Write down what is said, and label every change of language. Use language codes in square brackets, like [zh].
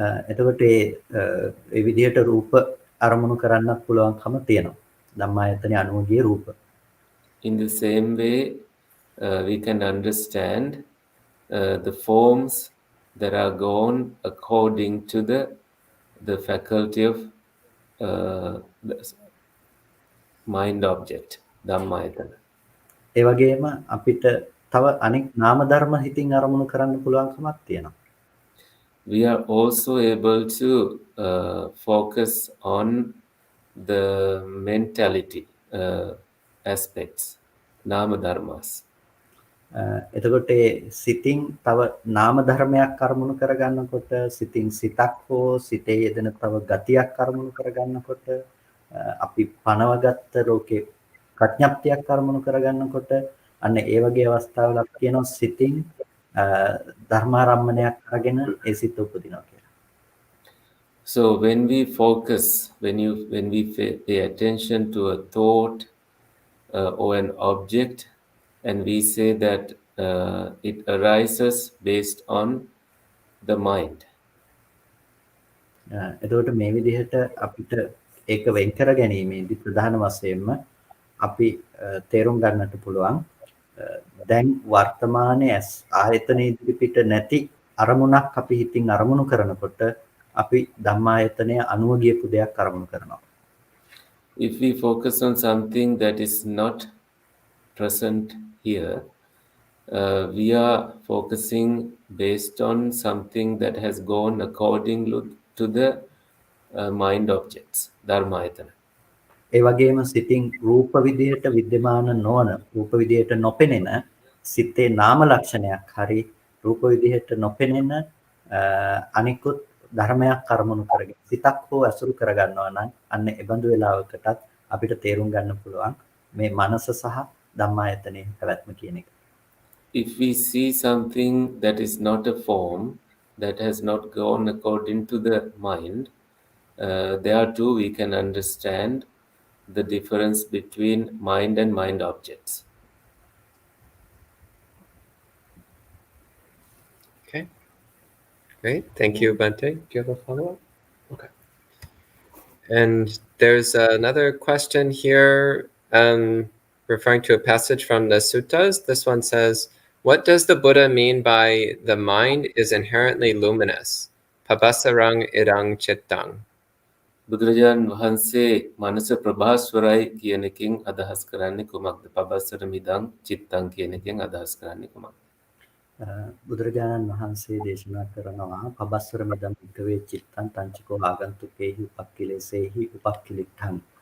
[si] එතකොට ඒ විදිහට රූප අරමුණු කරන්නත් පුළුවන්කම තියෙනවා. ධම්මායතන අනුවගේ රූප. [en] In the same way, we can understand the forms that are gone according to the faculty of the mind object, Dhammayatana. [si] ඒ වගේම අපිට තව අනෙක් නාම ධර්ම හිතින් අරමුණු කරන්න පුළුවන්කමක් තියෙනවා. [en] We are also able to focus on the mentality aspects, nama dharmas. [si] එතකොට සිතින් තව නාම ධර්මයක් අරමුණු කරගන්නකොට සිතින් සිතක් හෝ සිතේ යෙදෙන තව ගතියක් අරමුණු කරගන්නකොට අපි පනවගත්ත ලෝකේ ප්‍රඥප්තියක් අරමුණු කරගන්නකොට අන්න ඒ වගේ අවස්ථාවල අපි කියනවා සිතින් ධර්මාරම්මණයක් අරගෙන ඒ සිත උපදිනවා කියලා. [en] So when we focus, when we pay attention to a thought or an object, and we say that it arises based on the mind. [si] එතකොට මේ විදිහට අපිට ඒක වෙන් කර ගැනීමේදී ප්‍රධාන වශයෙන්ම අපි තේරුම් ගන්නට පුළුවන් දැන් වර්තමානයේ ආයතන ඉදිරිපිට නැති අරමුණක් අපි හිතින් අරමුණු කරනකොට අපි ධම්මායතනය අනුව ගියපු දෙයක් අරමුණු කරනවා. [en] If we focus on something that is not present here, we are focusing based on something that has gone according to the mind objects, dharmayatana. [si] ඒ වගේම සිතින් රූප විදිහට විද්‍යමාන නොවන රූප විදිහට නොපෙනෙන සිතේ නාම ලක්ෂණයක් හරි රූප විදිහට නොපෙනෙන අනිකුත් ධර්මයක් අරමුණු කරගෙන සිතක් හෝ අසුරු කරගන්නවා නම් අන්න ඒ බඳු වෙලාවකටත් අපිට තේරුම් ගන්න පුළුවන් මේ මනස සහ ධම්මායතනයේ පැවැත්ම කියන එක. [en] If we see something that is not a form, that has not gone according to the mind, there too we can understand the difference between mind and mind objects. Okay. Great. Thank you, Bhante. Do you have a follow-up? Okay. And there's another question here referring to a passage from the suttas. This one says, what does the Buddha mean by the mind is inherently luminous? [pi] Pabasarang idang chittang. [si] බුදුරජාණන් වහන්සේ මනස ප්‍රභාස්වරයි කියන එකෙන් අදහස් කරන්නේ කුමක්ද? [pi] පබස්සර මිදං චිත්තං [si] කියන එකෙන් අදහස් කරන්නේ කුමක්ද? බුදුරජාණන් වහන්සේ දේශනා කරනවා [pi] පබස්සර මිදම් භික්ඛවේ චිත්තං තංචකෝ ආගන්තුකේහි උපක්ඛිලේසේහි උපක්ඛිලිට්ඨං.